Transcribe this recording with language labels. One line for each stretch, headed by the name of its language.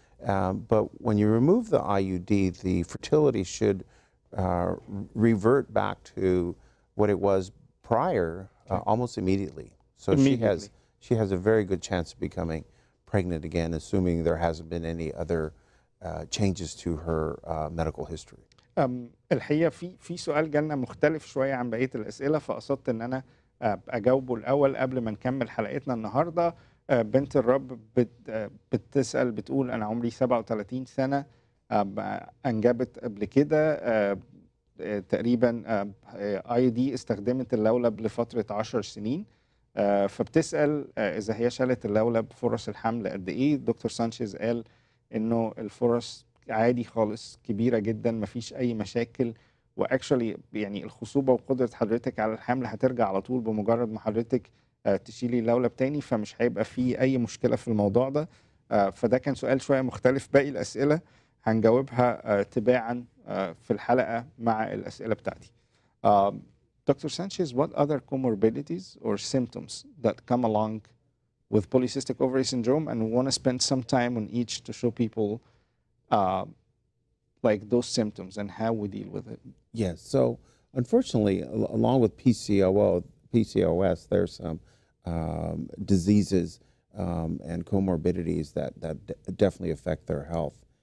English: But when you remove the IUD, the fertility should revert back to what it was prior almost immediately. So she has a very good chance of becoming pregnant again, assuming there hasn't been any other changes to her medical history.
Arabic: الحقيقة في سؤال جالنا مختلف شوية عن بقية الأسئلة، فقصدت إن أنا أجاوبه الأول قبل ما نكمل حلقتنا النهاردة. بنت الرب بتسأل بتقول أنا عمري 37 سنة، أنجبت قبل كده تقريبا IUD استخدمت اللولب لفترة 10 سنين، فبتسأل إذا هي شالت اللولب فرص الحمل قد إيه. دكتور سانشيز قال إنه الفرص عادي خالص، كبيرة جدا، مفيش أي مشاكل، واكشولي يعني الخصوبة وقدرة حضرتك على الحمل هترجع على طول بمجرد ما حضرتك تشيلي اللولب تاني، فمش هيبقى فيه أي مشكلة في الموضوع ده. فده كان سؤال شوية مختلف. باقي الأسئلة هنجاوبها تباعا في الحلقة مع الأسئلة بتاعتي.
English: Dr. Sanchez, what other comorbidities or symptoms that come along with polycystic ovary syndrome, and we want to spend some time on each to show people like those symptoms and how we deal with it? Yes, so unfortunately, along with PCOS, there's some diseases and comorbidities that definitely affect their health.